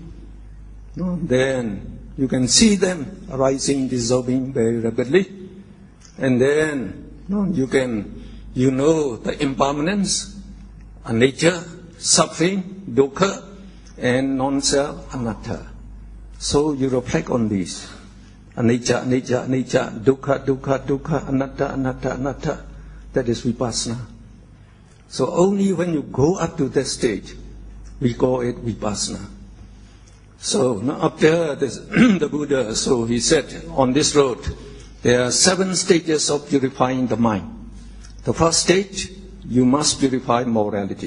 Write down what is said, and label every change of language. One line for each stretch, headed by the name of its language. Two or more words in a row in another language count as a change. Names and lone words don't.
English: Then you can see them arising, dissolving very rapidly. And then you know the impermanence, nature, suffering, dukkha, and non-self, anatta. So you reflect on these.
Pali: Anicca, anicca, anicca, dukkha, dukkha, dukkha, anatta, anatta, anatta.
English: That is Vipassana. So only when you go up to that stage, we call it Vipassana. So now after this, the Buddha, so he said, on this road, there are 7 stages of purifying the mind. The first stage, you must purify morality.